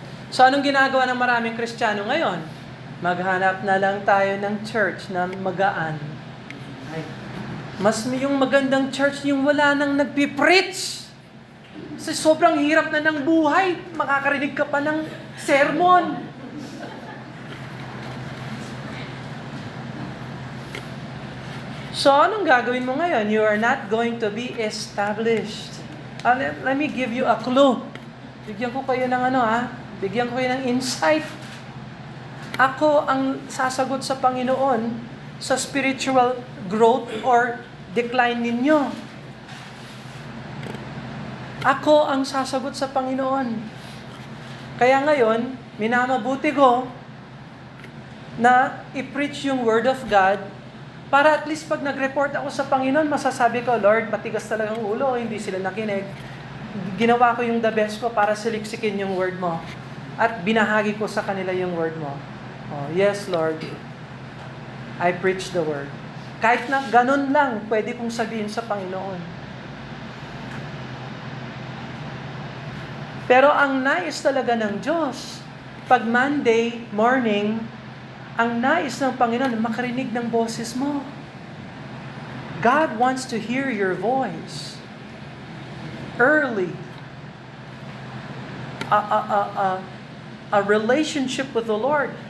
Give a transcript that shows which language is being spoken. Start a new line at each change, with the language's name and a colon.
Filipino: So, anong ginagawa ng maraming Kristiyano ngayon? Maghanap na lang tayo ng church na magaan. Mas yung magandang church, yung wala nang nagpipreach. Kasi sobrang hirap na ng buhay, makakarinig ka pa ng sermon. So, anong gagawin mo ngayon?
English: You are not going to be established. Let me give you a clue.
Filipino: Bigyan ko kayo ng Bigyan ko kayo ng insight. Ako ang sasagot sa Panginoon sa
English: spiritual growth or decline
Filipino: ninyo. Ako ang sasagot sa Panginoon. Kaya ngayon, minamabuti ko na i-preach yung Word of God para at least pag nag-report ako sa Panginoon, masasabi ko, Lord, matigas talagang ulo, hindi sila nakinig. Ginawa ko yung the best ko para siliksikin yung Word mo. At binahagi ko sa kanila yung Word mo.
English: Oh, yes, Lord. I preach the Word.
Filipino: Kahit na ganun lang, pwede kong sabihin sa Panginoon. Pero ang nais talaga ng Diyos, pag Monday morning, ang nais ng Panginoon, makarinig ng boses mo.
English: God wants to hear your voice. Early. A relationship with the Lord.